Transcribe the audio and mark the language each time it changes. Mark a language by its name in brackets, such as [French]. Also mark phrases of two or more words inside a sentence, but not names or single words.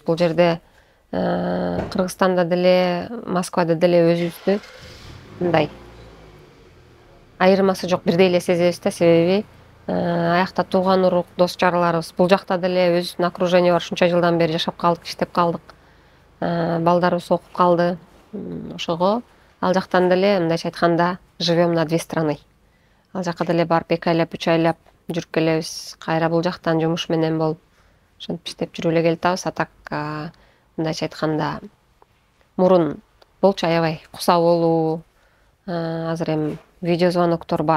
[Kyrgyz] Бул жерде Кыргызстанда деле, Москвада деле өзүбүздү мындай айырмасы жок, бирдей эле сезебиз да, себеби аякта тууган урук, дос жараларыбыз, бул жакта деле өзүбүздүн окружение бар, ушунча жылдан бери жашап калдык, иштеп калдык. Балдарыбыз окуп калды. Ошого ал жактан деле мындайча айтканда [Russian] живем на две страны. [Kyrgyz] Ал жака деле барып 2 айлап, 3 айлап жүрүп келебиз. Кайра бул жактан жумуш менен болуп, ошентип иштеп жүрүп эле келатабыз. А так мындайча айтканда мурун болчу аябай куса болуу. Азыр эми видео звоноктор бар.